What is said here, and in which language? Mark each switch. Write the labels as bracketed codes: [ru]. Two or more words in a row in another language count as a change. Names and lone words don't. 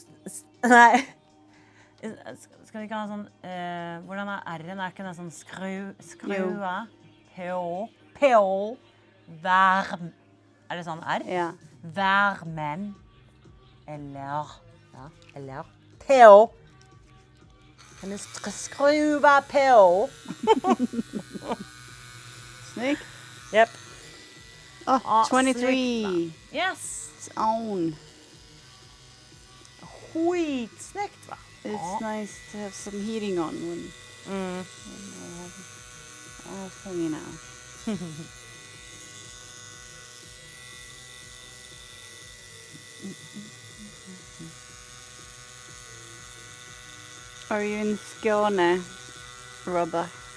[no] Nei. Skal vi ikke ha sånn... hvordan er R-en? Er ikke den sånn skrua? P-O. Varm. Er det sånn R? Ja. Varmen. Eller. Ja, eller. P-O. [sv] Kan du skruva P-O? Snyggt. [en] Yep. Oh, 23. Yes. It's on. [sv] Skitsnyggt, va? [en] It's nice to have some heating on when I have thingy now. Are you in Skåne, Robert?